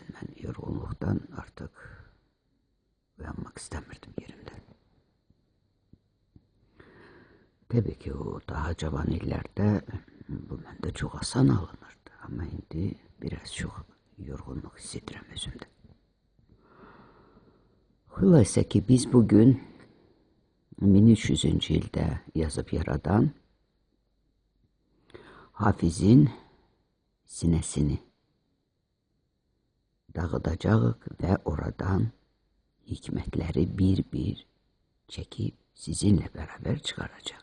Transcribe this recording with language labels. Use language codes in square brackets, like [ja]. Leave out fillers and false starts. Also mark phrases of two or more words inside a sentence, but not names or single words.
[tr] Ben yorgunluktan artık uyanmak istemirdim yerimden. Tabii ki o daha cavan illerde bu bende çok asan alınırdı. Ama şimdi biraz çok yorgunluk hissediyorum özümde. [az] Xülasə ki biz bugün 1300. ildə yazıb yaradan Hafizin sinəsini dağıdacağıq və oradan hikmətləri bir-bir çəkib sizinlə bərabər çıxaracaq.